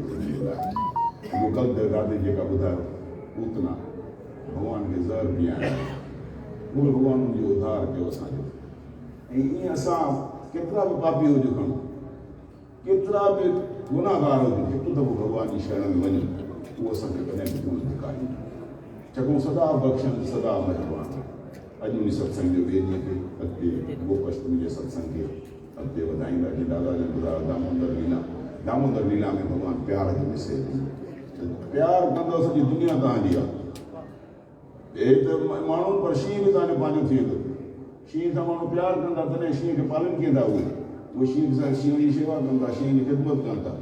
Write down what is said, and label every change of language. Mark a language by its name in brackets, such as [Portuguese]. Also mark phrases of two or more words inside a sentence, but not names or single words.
[Sindhi] इहो कल्ह दादी जेका ॿुधायो पूतना भॻवान खे ज़हर पीआरण उहे भॻवान जो उद्धार कयो असांजो ऐं ईअं असां केतिरा बि पापी हुजूं खणूं केतिरा बि गुनाहगार हुजूं हिकु दफ़ो भॻवान जी शरण में वञूं उहो असांखे कॾहिं बि कोन धिकारींदो चङो सदा बख़्शनि सदा महिरबान अॼु उन सत्संग जो ॿिए ॾींहं ते अॻिते गोपष्टमी जे सत्संग खे अॻिते वधाईंदा जीअं दादा जन ॿुधायो दामोदर लीला में भॻवानु प्यार जो मैसेज प्यार कंदो सॼी दुनिया तव्हांजी आहे हे त माण्हू पर शींहं बि तव्हांजो पंहिंजो थी वेंदो शींहं सां माण्हू प्यार कंदा तॾहिं शींहं खे पालन कंदा उहे शींहं सां शींहं जी शेवा कंदा शींहं जी ख़िदमत कनि था।